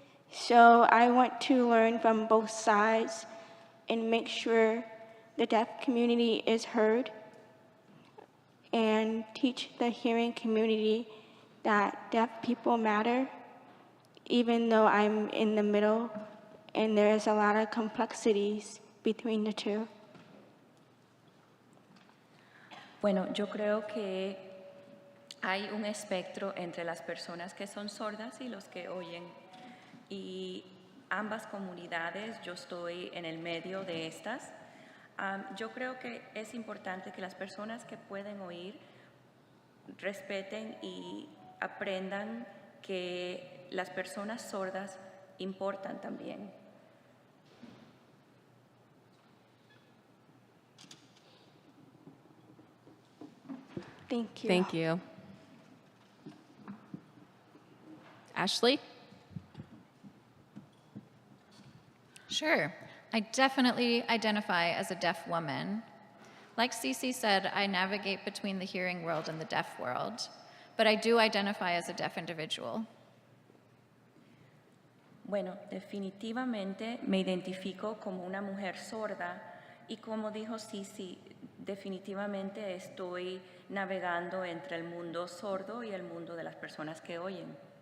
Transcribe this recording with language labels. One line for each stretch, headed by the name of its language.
English: So I want to learn from both sides and make sure the deaf community is heard and teach the hearing community that deaf people matter, even though I'm in the middle and there's a lot of complexities between the two.
Spanish: Bueno, yo creo que hay un espectro entre las personas que son sordas y los que oyen. Y ambas comunidades, yo estoy en el medio de estas. Yo creo que es importante que las personas que pueden oír respeten y aprendan que las personas sordas importan también.
English: Thank you. Thank you. Ashley? Sure. I definitely identify as a deaf woman. Like Cece said, I navigate between the hearing world and the deaf world, but I do identify as a deaf individual.
Spanish: Bueno, definitivamente me identifico como una mujer sorda y como dijo Cece, definitivamente estoy navegando entre el mundo sordo y el mundo de las personas que oyen.